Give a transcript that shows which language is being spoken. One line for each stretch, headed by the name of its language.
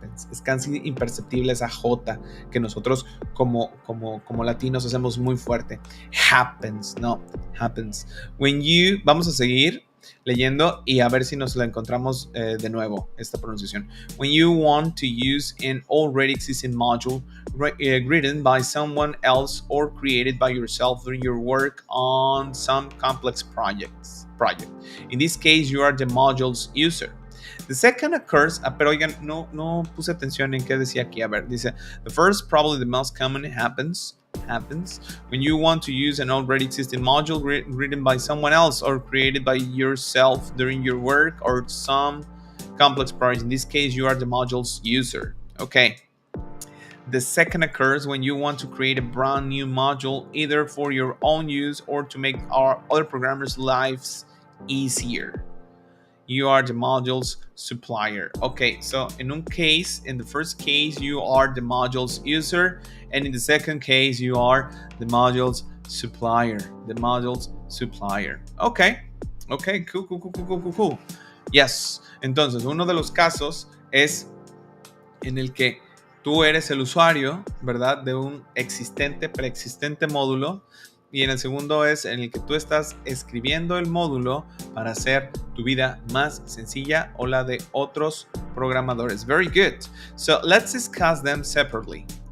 Spanish: Es casi imperceptible esa J que nosotros como latinos hacemos muy fuerte.
English: Happens, no, happens.
Spanish: Vamos a seguir leyendo y a ver si nos la encontramos de nuevo, esta pronunciación.
English: When you want to use an already existing module written by someone else or created by yourself during your work on some complex project. In this case, you are the module's user. The second occurs,
Spanish: pero oigan, no puse atención en qué decía aquí. A ver, dice,
English: the first, probably the most common, happens when you want to use an already existing module written by someone else or created by yourself during your work or some complex project. In this case, you are the module's user. Okay. The second occurs when you want to create a brand new module, either for your own use or to make our other programmers' lives easier. You are the module's supplier. Okay, so in the first case, you are the module's user, and in the second case, you are the module's supplier. Okay, cool. Yes.
Spanish: Entonces, uno de los casos es en el que tú eres el usuario, ¿verdad?, de un preexistente módulo. Y en el segundo es en el que tú estás escribiendo el módulo para hacer tu vida más sencilla o la de otros programadores.
English: Very good. So let's discuss them separately.